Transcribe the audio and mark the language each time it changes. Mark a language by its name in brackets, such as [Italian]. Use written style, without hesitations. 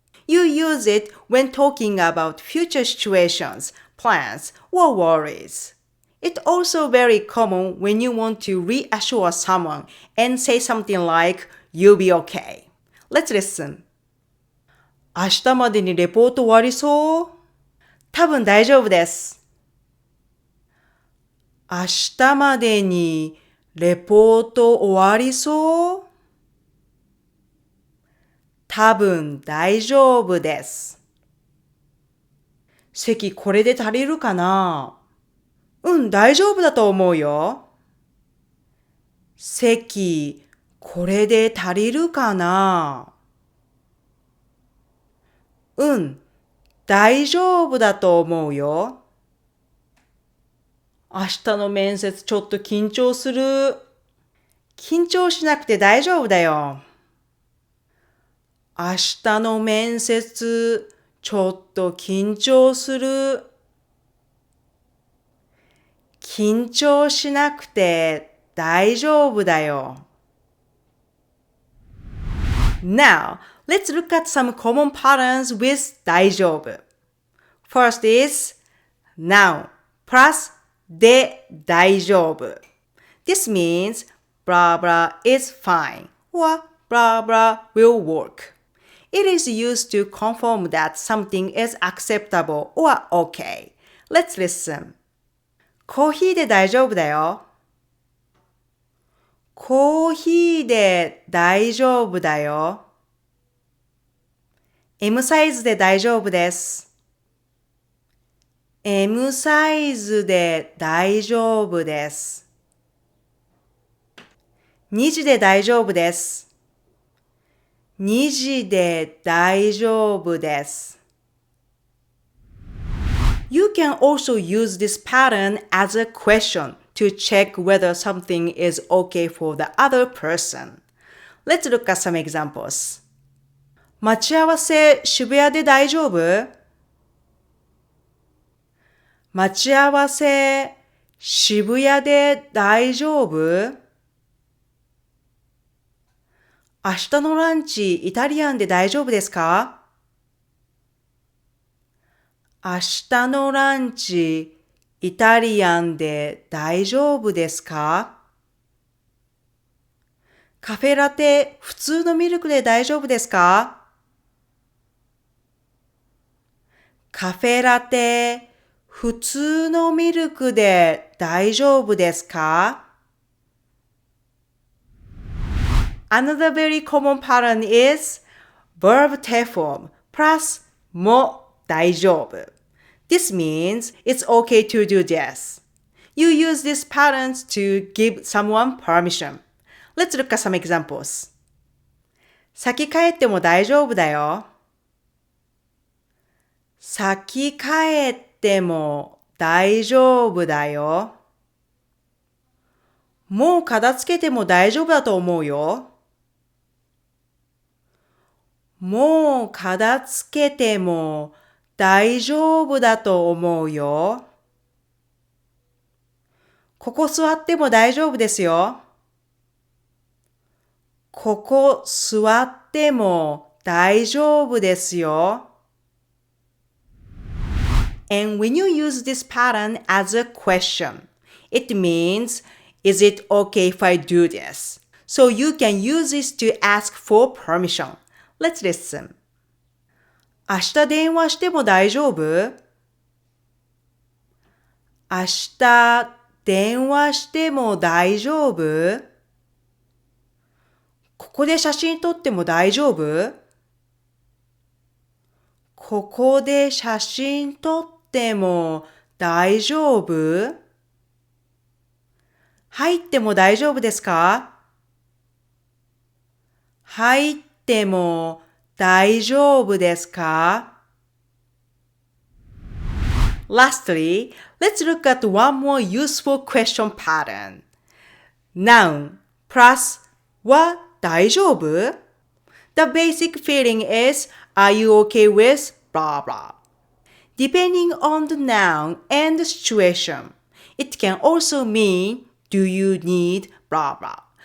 [English] You use it when talking about future situations, plans, or worries. It's also very common when you want to reassure someone and say something like, you'll be okay. Let's listen. [Japanese] 明日までにレポート終わりそう？多分大丈夫です。明日までにレポート終わりそう？多分大丈夫です。席これで足りるかな？うん、大丈夫だと思うよ。席これで足りるかな？うん、大丈夫だと思うよ。明日の面接ちょっと緊張する。緊張しなくて大丈夫だよ。明日の面接ちょっと緊張する。緊張しなくて大丈夫だよ。 [English] Now, let's look at some common patterns with 大丈夫. First is noun plus で大丈夫. This means blah blah is fine or blah blah will work. It is used to confirm that something is acceptable or okay. Let's listen. [Japanese] コーヒーで大丈夫だよ。コーヒーで大丈夫だよ。 M サイズで大丈夫です。M サイズで大丈夫です。 2時で大丈夫です。2時で大丈夫です。 [English] You can also use this pattern as a question to check whether something is okay for the other person. Let's look at some examples. [Japanese] 待ち合わせ渋谷で大丈夫？待ち合わせ渋谷で大丈夫？明日のランチイタリアンで大丈夫ですか？明日のランチイタリアンで大丈夫ですか？カフェラテ普通のミルクで大丈夫ですか？カフェラテ普通のミルクで大丈夫ですか？ [English] Another very common pattern is verb form plus も大丈夫. This means it's okay to do this. You use these patterns to give someone permission. Let's look at some examples. [Japanese] 先帰っても大丈夫だよ。先帰っても大丈夫だよ。もう片付けても大丈夫だと思うよ。もう片付けても大丈夫だと思うよ。ここ座っても大丈夫ですよ。ここ座っても大丈夫ですよ。 [English] And when you use this pattern as a question, it means, is it okay if I do this? So you can use this to ask for permission. Let's listen. 明日電話しても大丈夫？明日電話しても大丈夫？ここで写真撮っても大丈夫？ここで写真撮っても大丈夫？入っても大丈夫ですか？入っても大丈夫ですか？ Lastly, let's look at one more useful question pattern. Noun plus は大丈夫? The basic feeling is, are you okay with blah blah? Depending on the noun and the situation, it can also mean, do you need blah blah?